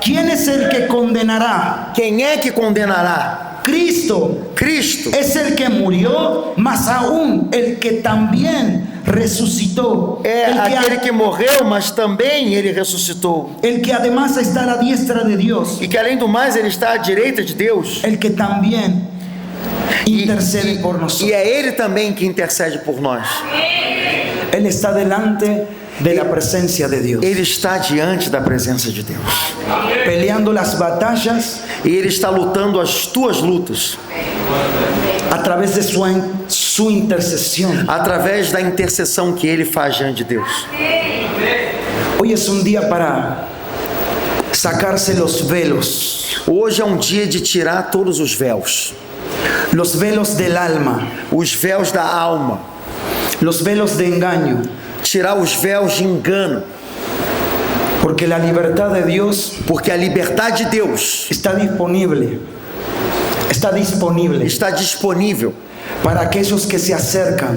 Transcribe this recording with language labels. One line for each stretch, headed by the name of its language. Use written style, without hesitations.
Spanish: ¿Quién es el que condenará?
Portuguese: Quem é que condenará?
Spanish: Cristo.
Portuguese: Cristo
Spanish: Es el que murió, más aún el que también resucitó.
Portuguese: é aquele que morreu, mas também ele ressuscitou.
Spanish: El que además está a la diestra de Dios.
Portuguese: E que além do mais ele está à direita de Deus.
Spanish: El que también intercede por nosotros.
Portuguese: E é ele também que intercede por nós.
Spanish: Él está delante de la presencia de Dios.
Portuguese: Ele está diante da presença de Deus.
Spanish: Peleando las batallas.
Portuguese: E Ele está lutando as tuas lutas.
Spanish: A través de su intercesión.
Portuguese: Através da intercessão que Ele faz diante de Deus.
Spanish: Hoy es un día para sacarse los velos.
Portuguese: Hoje é um dia de tirar todos os véus.
Spanish: Los velos del alma.
Portuguese: Os véus da alma.
Spanish: Los velos de engaño.
Portuguese: Tirar os véus de engano.
Spanish: Porque la libertad de Dios,
Portuguese: porque a liberdade de Deus está disponível para aqueles que se acercam,